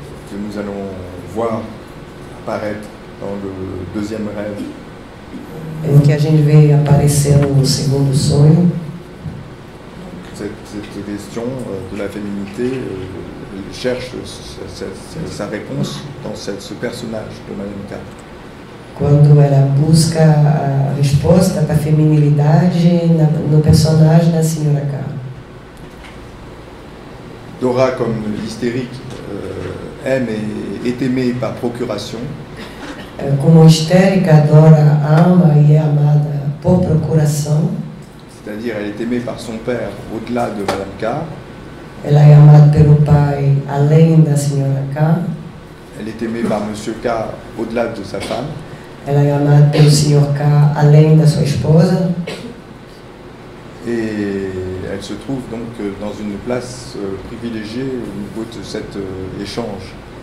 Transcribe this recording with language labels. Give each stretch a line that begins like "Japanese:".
French: Que nous allons voir apparaître dans le deuxième rêve.
Portuguese: em que a gente vê aparecendo no segundo sonho.
French: Cette question de la féminité cherche sa réponse dans ce personnage de Madame K.
Portuguese: Quando ela busca a resposta para a feminilidade no personagem da Sra. K.
French: Dora, comme hystérique, aime et est aimée par procuration.
Portuguese: Como histérica, Dora ama e é amada por procuração.
French: C'est-à-dire elle est aimée par son père au-delà de Madame K.
Portuguese: Ela é amada pelo pai além da Sra. K.
French: Elle est aimée par Monsieur K au-delà de sa femme.
Portuguese: Ela é amada pelo Sr. K além da sua esposa.
French: Et elle se trouve donc dans une place privilégiée au niveau de cet échange.